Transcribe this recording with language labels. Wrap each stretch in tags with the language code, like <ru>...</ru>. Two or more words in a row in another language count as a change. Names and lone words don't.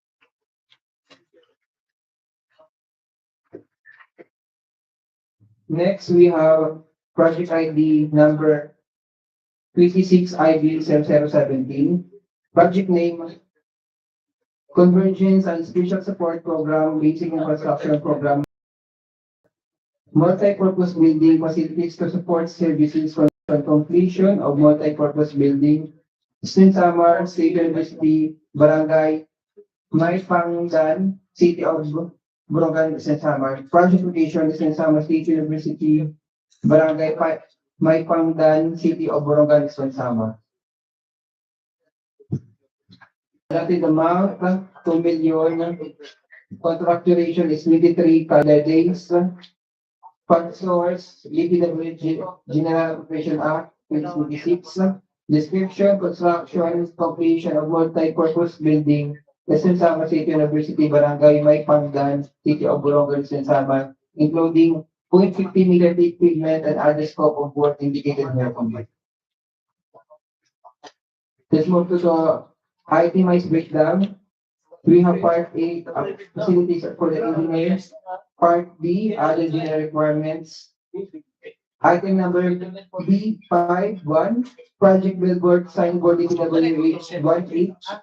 <en>Next, we have project ID number 26IB0017. Project name, Convergence and Special Support Program, Basic Infrastructure Program. multi-purpose building facilities to support services for the completion of multi-purpose building, Eastern Samar, State University, Barangay, May Pangdan, City of Borongan, Eastern Samar. Project location, Eastern Samar State University, Barangay May Pangdan, City of Borongan, Eastern Samar. Allotted amount, 2 million. Contract duration is 23 calendar days. Fund source, DPWH General Operation Act 2026. Description, construction, completion of multi-purpose building, Quezon Sama State University, Barangay May Pangdan, City of Borongan, Quezon Sama, including 0.50 million equipment and other scope of work indicated here. Let's move to the itemized breakdown. We have part A, facilities for the engineers. Part B, other general requirements. Item number B51, project billboard signboard DPWH 1H.</en>